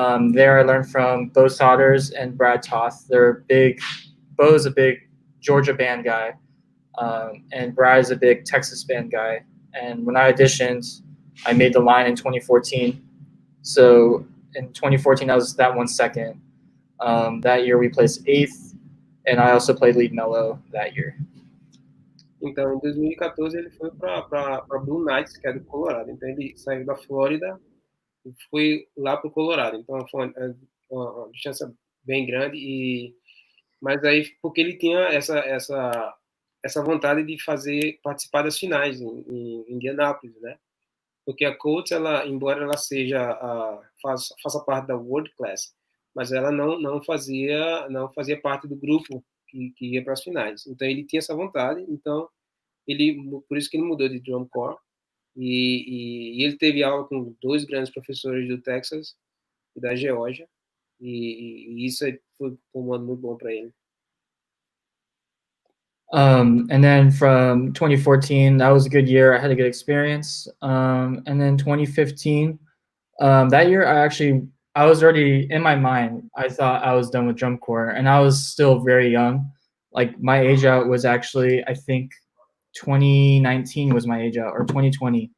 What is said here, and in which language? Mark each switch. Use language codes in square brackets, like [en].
[en] There I learned from Bo Sodders and Brad Toth. Bo's a big Georgia band guy, and Brad is a big Texas band guy. And when I auditioned, I made the line in 2014. So in 2014, I was that 1 second. That year we placed 8th, and I also played lead mellow that year. [pt] Então, em 2014 ele foi para Blue Knights, que é do Colorado. Então ele saiu da Flórida e foi lá para o Colorado. Então foi uma distância bem grande mas aí porque ele tinha essa vontade de fazer participar das finais em Indianápolis, né? Porque a Colts, ela, embora ela seja faça parte da World Class, mas ela não fazia parte do grupo que ia para as finais. Então ele tinha essa vontade, então ele por isso que ele mudou de drum corps e ele teve aula com dois grandes professores do Texas e da Geórgia e isso foi um ano muito bom para ele. [en] And then from 2014, that was a good year. I had a good experience. And then 2015, that year I was already in my mind. I thought I was done with drum corps, and I was still very young. Like my age out was actually, I think, 2019 was my age out, or 2020.